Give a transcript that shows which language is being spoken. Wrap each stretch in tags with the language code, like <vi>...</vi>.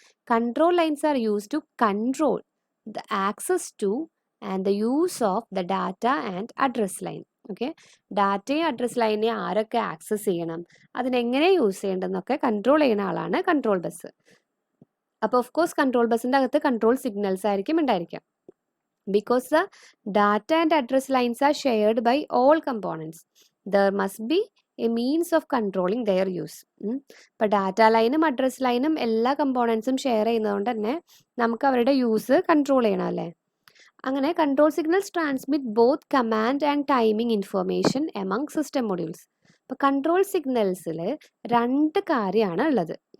<en>Control lines are use to control the access to and the use of the data and address line. Okay.</en> <ml>ഡാറ്റയും address ലൈനെ ആരൊക്കെ access ചെയ്യണം, അതിനെങ്ങനെ use ചെയ്യേണ്ടതെന്നൊക്കെ control ചെയ്യുന്ന ആളാണ് control bus. അപ്പോൾ of course control ബസ്സിൻ്റെ അകത്ത് control signals ആയിരിക്കും ഉണ്ടായിരിക്കാം.</ml> <en>Because the data and address lines are shared by all components, there must be a means of controlling their use.</en> <ml>ഇപ്പോൾ ഡാറ്റ ലൈനും അഡ്രസ് ലൈനും എല്ലാ കമ്പോണൻസും ഷെയർ ചെയ്യുന്നതുകൊണ്ട് തന്നെ നമുക്ക് അവരുടെ യൂസ് കൺട്രോൾ ചെയ്യണം അല്ലേ? അങ്ങനെ</ml> <en>Control signals transmit both command and timing information among system modules.</en> <ml>ഇപ്പോൾ കൺട്രോൾ സിഗ്നൽസിൽ 2 കാര്യമാണ് ഉള്ളത്.</ml>